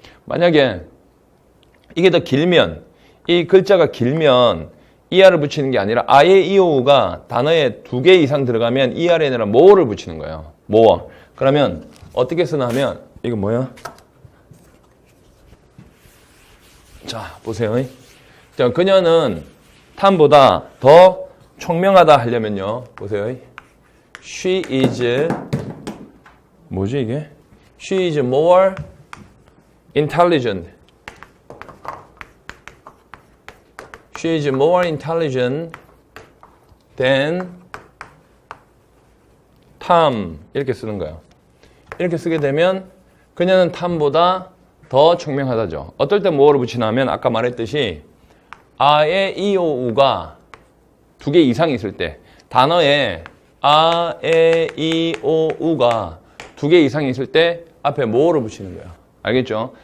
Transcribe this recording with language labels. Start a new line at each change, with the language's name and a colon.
Korean: 만약에 이게 더 길면 이 글자가 길면 ER을 붙이는 게 아니라 아예 이오우가 단어에 2개 이상 들어가면 ER이 아니라 more를 붙이는 거예요.
English: more.
Korean: 그러면 어떻게 쓰나 하면 이거 뭐야? 자, 보세요. 자, 그녀는 탐보다 더 총명하다 하려면요. 보세요.
English: She is
Korean: 뭐지 이게?
English: She is more intelligent. She is more intelligent than Tom.
Korean: 이렇게 쓰는 거예요. 이렇게 쓰게 되면 그녀는 탐보다 더 총명하다죠. 어떨 때 more를 붙이냐면 아까 말했듯이 아에 이오우가 2개 이상 있을 때 단어에 아, 에, 이, 오, 우가 2개 이상 있을 때 앞에 more를 붙이는 거예요. 알겠죠?